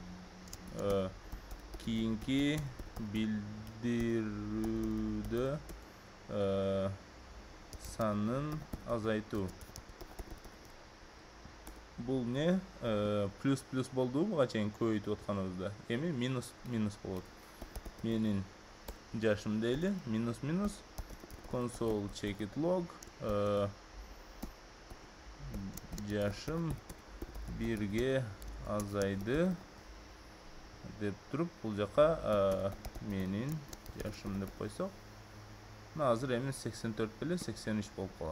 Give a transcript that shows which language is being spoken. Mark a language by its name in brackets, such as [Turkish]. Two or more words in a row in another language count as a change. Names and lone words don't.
[Kyrgyz] Кийинки билдирүүдө санын азайтуу. Бул не? Плюс болду буга чейин көбөйтүп атканыбызда. Эми минус болот. Менин жашым дейли, минус [English] console check it log [Kyrgyz] жашым 1ге азайды деп туруп, бул жака менин жашым деп койсок, мына азыр эми 84 беле 83 болуп калат.